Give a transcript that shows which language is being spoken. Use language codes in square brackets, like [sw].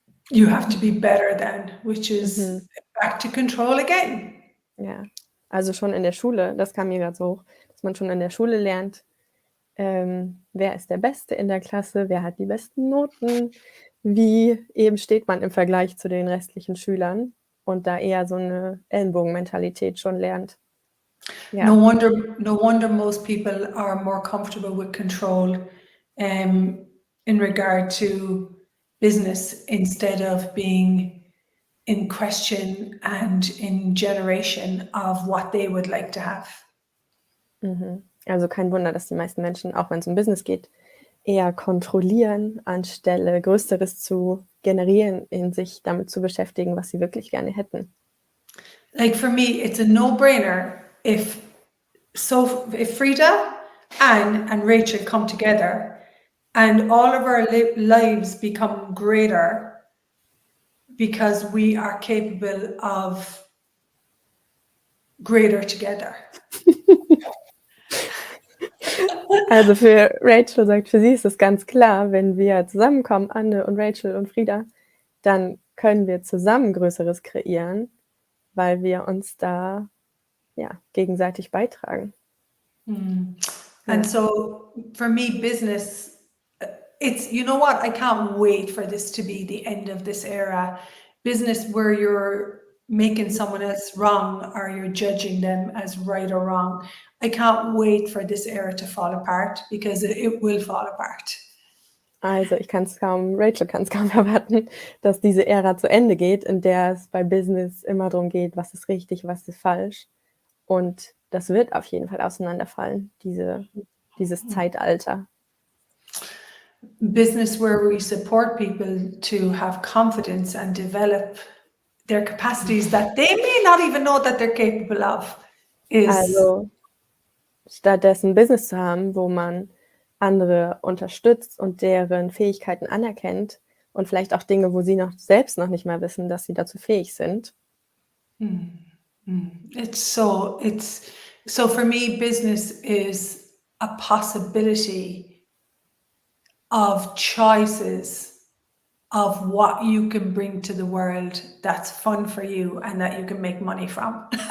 [en] you have to be better than, which is back to control again. [de] Ja, also schon in der Schule, das kam mir gerade so hoch, dass man schon in der Schule lernt, wer ist der Beste in der Klasse, wer hat die besten Noten, wie eben steht man im Vergleich zu den restlichen Schülern und da eher so eine Ellenbogenmentalität schon lernt. Ja. [en] No wonder most people are more comfortable with control in regard to business instead of being in question and in generation of what they would like to have. [de] Also kein Wunder, dass die meisten Menschen, auch wenn es um Business geht, eher kontrollieren, anstelle Größeres zu generieren, in sich damit zu beschäftigen, was sie wirklich gerne hätten. [en] Like for me, it's a no-brainer if Frida, Anne, and Rachel come together and all of our lives become greater because we are capable of greater together. [de] Also für Rachel sagt, für sie ist es ganz klar, wenn wir zusammenkommen, Anne und Rachel und Frida, dann können wir zusammen Größeres kreieren, weil wir uns da gegenseitig beitragen. [en] And so for me, business, it's, you know what, I can't wait for this to be the end of this era. Business where you're making someone else wrong or you're judging them as right or wrong. I can't wait for this era to fall apart, because it will fall apart. [de] Also Rachel kann es kaum erwarten, dass diese Ära zu Ende geht, in der es bei Business immer darum geht, was ist richtig, was ist falsch. Und das wird auf jeden Fall auseinanderfallen, dieses Zeitalter. [en] Business where we support people to have confidence and develop their capacities that they may not even know that they're capable of. [de] Also stattdessen Business zu haben, wo man andere unterstützt und deren Fähigkeiten anerkennt und vielleicht auch Dinge, wo sie selbst noch nicht mal wissen, dass sie dazu fähig sind. [en] So for me, business is a possibility of choices of what you can bring to the world that's fun for you and that you can make money from.